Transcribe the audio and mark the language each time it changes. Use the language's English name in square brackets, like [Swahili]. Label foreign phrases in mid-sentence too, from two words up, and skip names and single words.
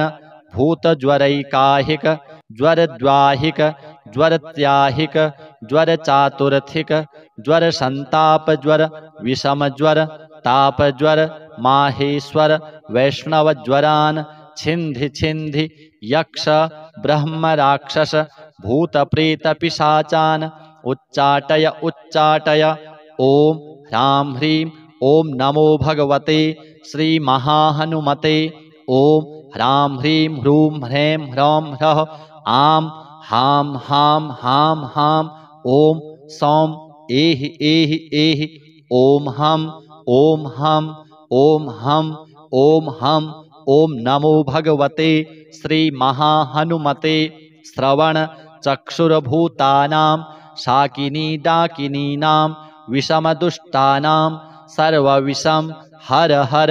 [Sanskrit] भूतज्वरैकाहिक ज्वरद्वाहिक ज्वरत्याहिक ज्वरचातुर्थिक ज्वरसन्तापज्वर विषमज्वर तापज्वर माहेश्वर वैष्णवज्वरान् छिन्धि छिन्धि यक्ष ब्रह्मराक्षस भूतप्रेतपिशाचान् उच्चाटय उच्चाटय। ॐ ह्रां ह्रीं ॐ नमो भगवते श्रीमहाहनुमते। ॐ ह्रां ह्रीं ह्रूं ह्रैं ह्रौं ह्रः आं हां हां हां हां। ॐ सौं एहि एहि एहि। ॐ हं ॐ हं ॐ हं ॐ हं। ॐ नमो भगवते श्रीमहाहनुमते। श्रवण चक्षुर्भूतानां शाकिनी डाकिनीनां विषमदुष्टानां सर्वविषं हर हर।